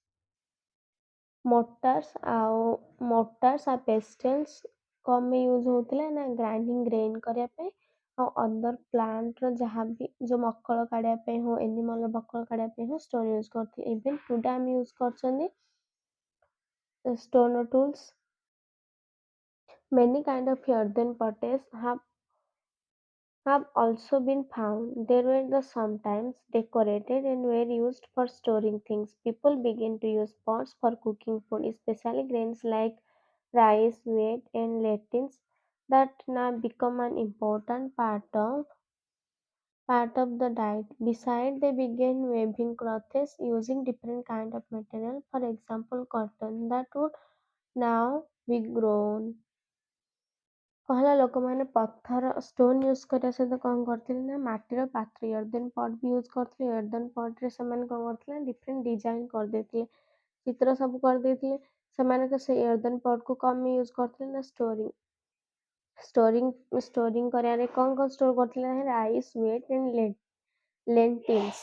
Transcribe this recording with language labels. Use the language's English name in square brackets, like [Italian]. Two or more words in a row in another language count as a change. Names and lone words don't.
[Odia] ମୋଟାର୍ସ ଆଉ ପେଷ୍ଟେଲ୍ସ କ'ଣ ପାଇଁ ୟୁଜ୍ ହଉଥିଲା ନା [English] grinding grain [Odia] କରିବା ପାଇଁ ଆଉ ଅଦର ପ୍ଲାଣ୍ଟର ଯାହା ବି ଯୋଉ ମକଳ କାଢ଼ିବା ପାଇଁ ହଉ ଏନିମଲ୍ର ମକଳ କାଢ଼ିବା ପାଇଁ ହଉ ଷ୍ଟୋନ୍ ୟୁଜ୍ କରୁଥିଲେ। [English] even today [Odia] ଆମେ ୟୁଜ୍ କରୁଛନ୍ତି ଷ୍ଟୋନ୍ର ଟୁଲ୍ସ। [English] Many kind of earthen pots have also been found. They were sometimes decorated and were used for storing things. People began to use pots for cooking food, especially grains like rice, wheat, and lentils that now become an important part of the diet. Besides, they began weaving clothes using different kind of material. For example, cotton that would now be grown. [Odia] କହିଲା ଲୋକମାନେ ପଥର ଷ୍ଟୋନ୍ ୟୁଜ୍ କରିବା ସହିତ କ'ଣ କରୁଥିଲେ ନା ମାଟିର ପାତ୍ର [English] earthen pot [Odia] ବି ୟୁଜ୍ କରୁଥିଲେ। ଏର୍ଦେନ୍ ପଟ୍ରେ ସେମାନେ କ'ଣ କରୁଥିଲେ ନା [English] different design [Odia] କରିଦେଇଥିଲେ, ଚିତ୍ର ସବୁ କରିଦେଇଥିଲେ। ସେମାନେ ସେ ଏର୍ଦେନ୍ ପଟ୍କୁ କ'ଣ ପାଇଁ ୟୁଜ୍ କରୁଥିଲେ ନା ଷ୍ଟୋରିଂ କରିବାରେ କ'ଣ ଷ୍ଟୋର୍ କରୁଥିଲେ ନା [English] rice, wheat and lentils.